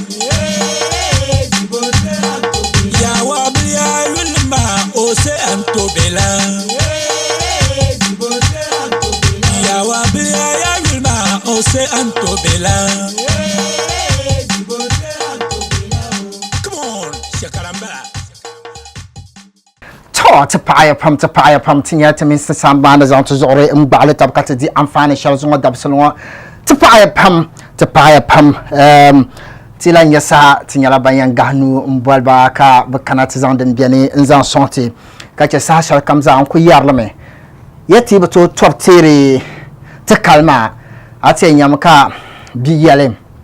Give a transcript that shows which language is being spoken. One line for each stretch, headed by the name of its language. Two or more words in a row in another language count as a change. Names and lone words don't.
English: Yawa blia yulma ose antobela Yawa blia yulma ose antobela Come on, Shakaramba
Dagbani: ti paaya pam ti nyɛli ti mini si sambaani zaŋ ti zuɣuri n gbaɣali tabi ka ti di anfaani shɛli zuŋɔ dabisili ŋɔ ti paaya pam ti la nyɛ saha ti nyɛla ban yɛn gahinu n bɔliba ka bi kana ti zaŋ din biɛni n zaŋ sɔŋ ti ka chɛ saha shɛli kam zaa n ku yɛrilimi yɛti bi tooi tɔbi teeri ti kalima a ti yɛn nyɛmi ka bia yɛli